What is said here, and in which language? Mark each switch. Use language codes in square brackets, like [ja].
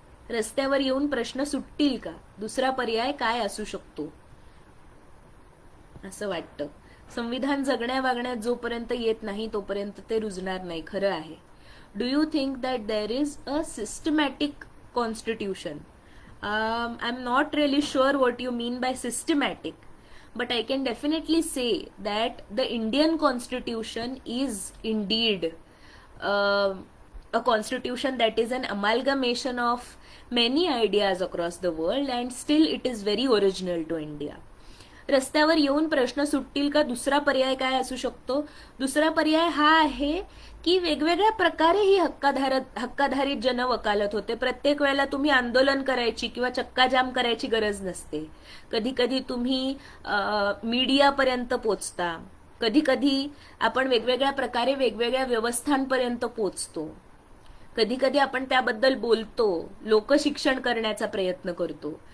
[mr] रस्त्यावर येऊन प्रश्न सुटतील का? दुसरा पर्याय काय असू शकतो असं वाटतं. संविधान जगण्या वागण्यात जोपर्यंत येत नाही तोपर्यंत ते रुजणार नाही, खरं आहे. [en] Do you think that there is a systematic constitution? I'm not really sure what you mean by systematic, but I can definitely say that the Indian constitution is indeed a constitution that is an amalgamation of many ideas across the world and still it is very original to India. [mr] रस्त्यावर येऊन प्रश्न सुटतील का? दुसरा पर्याय काय असू शकतो? दुसरा पर्याय हा आहे की वेगवेगळ्या प्रकारे ही हक्काधारित जनवकालत होते. प्रत्येक वेळेला तुम्ही आंदोलन करायची किंवा चक्काजाम करायची गरज नसते. कधी कधी तुम्ही मीडियापर्यंत पोचता, कधी कधी आपण वेगवेगळ्या प्रकारे वेगवेगळ्या व्यवस्थांपर्यंत पोचतो, कधी कधी आपण त्याबद्दल बोलतो, लोकशिक्षण करण्याचा प्रयत्न करतो.